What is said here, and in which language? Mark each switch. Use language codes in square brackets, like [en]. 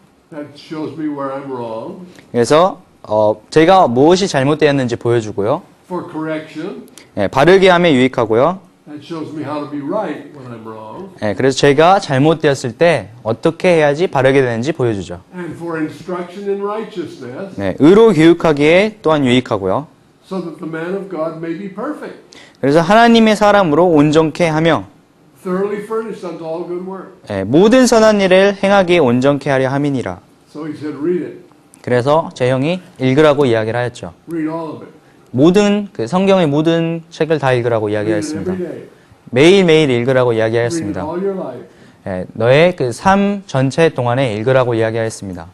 [en] that shows me where I'm wrong, [ko] 그래서 제가 무엇이 잘못되었는지 보여주고요. [en] for correction, [ko] 예, 바르게 함에 유익하고요. [en] that shows me how to be right when I'm wrong, [ko] 예, 그래서 제가 잘못되었을 때 어떻게 해야지 바르게 되는지 보여주죠. [en] and for instruction in righteousness, [ko] 네, 의로 교육하기에 또한 유익하고요. [en] so that the man of God may be perfect, [ko] 그래서 하나님의 사람으로 온전케 하며 [en] thoroughly furnished unto all good work. [ko] 예, 모든 선한 일을 행하기에 온전케 하려 함이니라. [en] So he said, read it. [ko] 그래서 제 형이 읽으라고 이야기를 하였죠. [en] Read all of it. [ko] 모든 성경의 모든 책을 다 읽으라고 [en] Read it [ko] 이야기하였습니다. [en] every day. [ko] 매일매일 읽으라고 [en] Read it [ko] 이야기하였습니다. [en] all your life. [ko] 예, 너의 삶 전체 동안에 읽으라고 이야기하였습니다.